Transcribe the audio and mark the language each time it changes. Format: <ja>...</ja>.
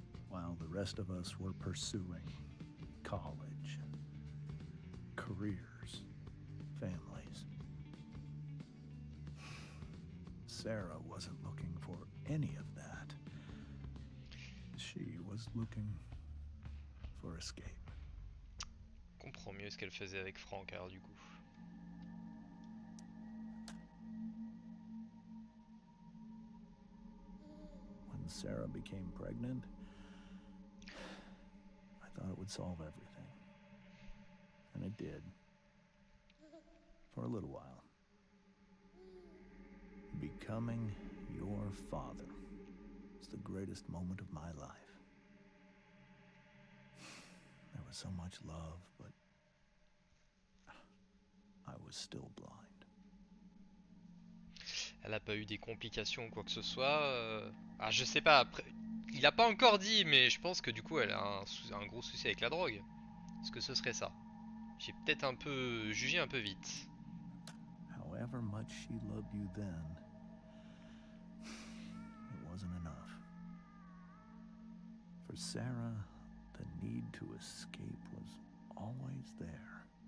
<en>While the rest of us were pursuing college, careers, families, Sarah wasn't looking for any of that. She was looking for escape.</en> <fr>Je comprends mieux ce qu'elle faisait avec Franck alors du coup.</fr> <en>When Sarah became pregnant, I thought it would solve everything. And it did. For a little while. Becoming your father was the greatest moment of my life. There was so much love, but I was still blind.</en> <fr>Elle a pas eu des complications ou quoi que ce soit. Ah, je sais pas, après. Il a pas encore dit, mais je pense que du coup elle a un gros souci avec la drogue. Est-ce que ce serait ça? J'ai peut-être un peu jugé un peu vite.</fr> <en>However much she loved you then, it wasn't enough. For Sarah, the need to escape was always there.</en>